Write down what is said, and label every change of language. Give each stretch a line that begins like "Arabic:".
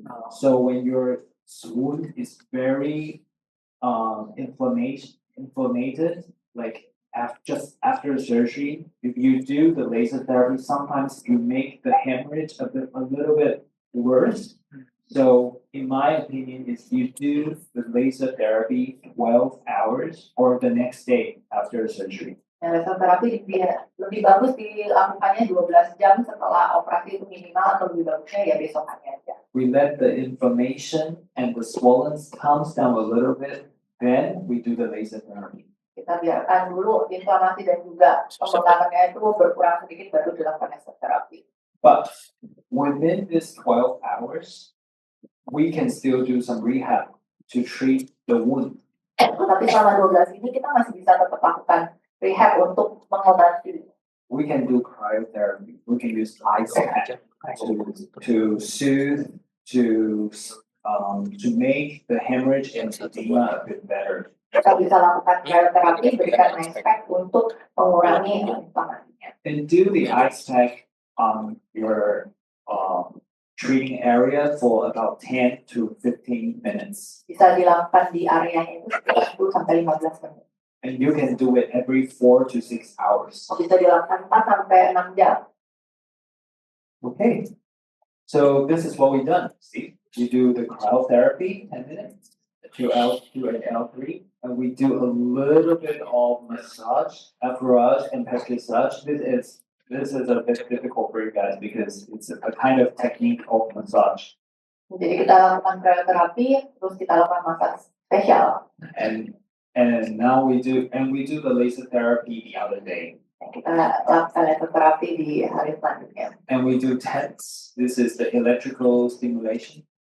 English: So when your wound is very inflamed, like just after surgery, if you do the laser therapy, sometimes you make the hemorrhage a little bit worse. So in my opinion, is you do the laser therapy 12 hours or the next day after surgery.
Indonesian: Laser terapi lebih bagus dilakukannya 12 jam setelah operasi itu minimal, atau lebih bagusnya ya besokannya aja.
English: We let the inflammation and the swelling comes down a little bit, then we do the laser therapy.
Indonesian: Kita biarkan dulu inflamasi dan juga pembengkakannya itu berkurang sedikit, baru dilakukan laser terapi.
English: But within this 12 hours, we can still do some rehab to treat the wound.
Indonesian: Tapi selama 12 ini kita masih bisa tetap lakukan rehab untuk mengobati.
English: We can do cryotherapy. We can use ice pack to soothe, to make the hemorrhage and edema a bit better.
Indonesian: Kita bisa lakukan cryotherapy, berikan ice pack untuk mengurangi inflamasinya.
English: And do the ice pack on your treating area for about 10 to 15 minutes.
Indonesian: Bisa dilakukan di area itu sekitar 10 sampai 15 menit.
English: And you can do it every 4 to 6 hours.
Indonesian: Bisa dilakukan 4 sampai 6 jam. Okay.
English: So this is what we've done. See, you do the cryotherapy 10 minutes to L2 and L3, and we do a little bit of massage, massage and pesticide. This is a bit difficult for you guys because it's a kind of technique of massage.
Indonesian: Jadi kita lakukan cryotherapy, terus kita lakukan massage spesial.
English: And now we do the laser therapy the other day.
Indonesian: Kita lakukan laser terapi di hari selanjutnya.
English: And we do TENS. This is the electrical stimulation.